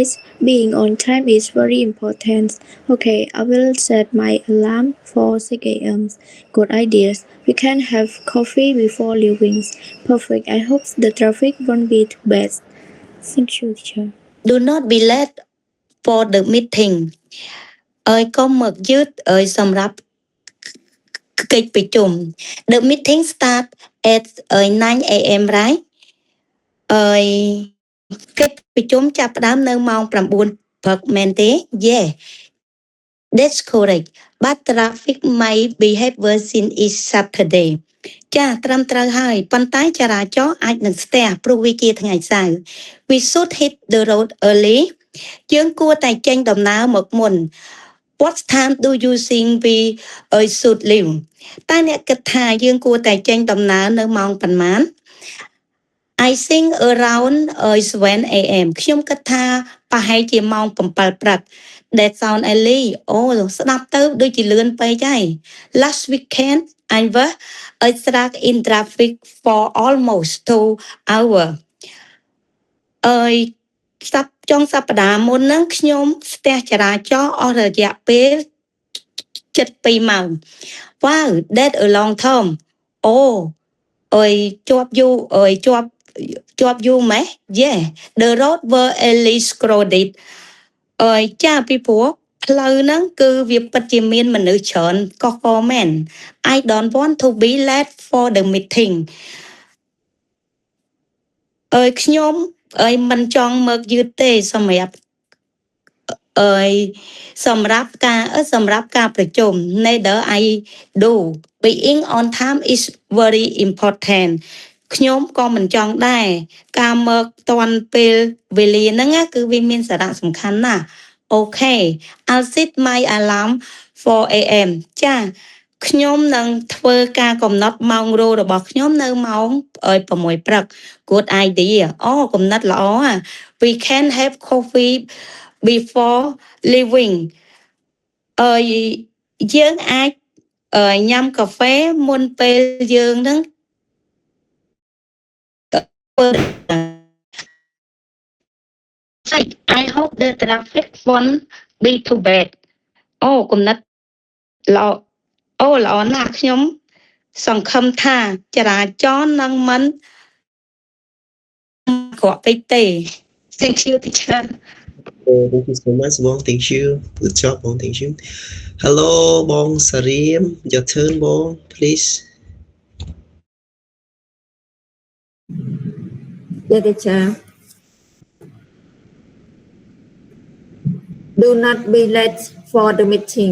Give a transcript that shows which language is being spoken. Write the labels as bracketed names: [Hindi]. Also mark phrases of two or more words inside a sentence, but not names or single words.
[English] Being on time is very important. Okay, I will set my alarm for 6 a.m. Good ideas. We can have coffee before leaving. Perfect. I hope the traffic won't be too bad. Thank you, teacher. Do not be late for the meeting [Khmer] កុំមកយឺតសម្រាប់កិច្ចប្រជុំ [English] The meeting start at 9 a.m. [Khmer] right កិច្ចប្រជុំចាប់ផ្ដើមនៅម៉ោង 9 ព្រឹកមែនទេ [English] Yeah, that's correct. [Khmer] But traffic might be heavy since it's Saturday. ចាត្រឹមត្រូវហើយប៉ុន្តែចរាចរណ៍អាចនឹងស្ទះព្រោះវាជាថ្ងៃសៅរ៍ [English] We should hit the road early. [Khmer] យើងគួរតែចេញដំណើរមកមុន [English] What time do you think we should leave [Khmer] តើអ្នកគិតថាយើងគួរតែចេញដំណើរនៅម៉ោងប៉ុន្មាន [English] I think around 7 a.m. [Khmer] ខ្ញុំគិតថាប្រហែលជាម៉ោង 7 ព្រឹក [English] That sound early [Khmer] អូស្ដាប់ទៅដូចជាលឿនពេកហើយ [English] Last weekend I was stuck in traffic for almost 2 hours [Khmer] ចុងសប្តាហ៍មុនហ្នឹងខ្ញុំស្ទះចរាចរណ៍អស់រយៈពេលជិត 2 ម៉ោង [English] Wow, that a long time. [Khmer] អូជាប់យូរជាប់យូរម៉េះ [English] Yeah, the road were at least crowded. [Khmer] ចាពីព្រោះផ្លូវហ្នឹងគឺវាពិតជាមានមនុស្សច្រើនកកមែន [English] I don't want to be late for the meeting. [Khmer] ខ្ញុំមិនចង់មកយឺតទេសម្រាប់ការប្រជុំ [English] Neither I do. Being on time is very important. [Khmer] ខ្ញុំក៏មិនចង់ដែរការមកទាន់ពេលវេលាហ្នឹងគឺវាមានសារៈសំខាន់ណាស់ [English] Okay, I'll set my alarm for AM [Khmer] ចាខ្ញុំនឹងធ្វើការកំណត់ម៉ោងរោរបស់ខ្ញុំនៅម៉ោង 6 ព្រឹក [English] Good idea [Khmer] កំណត់ល្អ [English] We can have coffee before leaving [Khmer] យើងអាចញ៉ាំកាហ្វេមុនពេលយើងនឹង [English] I hope the traffic won't be too bad [Khmer] កំណត់ល្អណាស់ខ្ញុំសង្ឃឹមថាចរាចរណ៍នឹងមិនក្រក់ពេកទេ [English] Thank you teacher. Thank you so much, Bong. Thank you. Good job, Bong. Thank you. Hello, Bong Sarim. Your turn, Bong, please. Yeah, teacher. Do not be late for the meeting.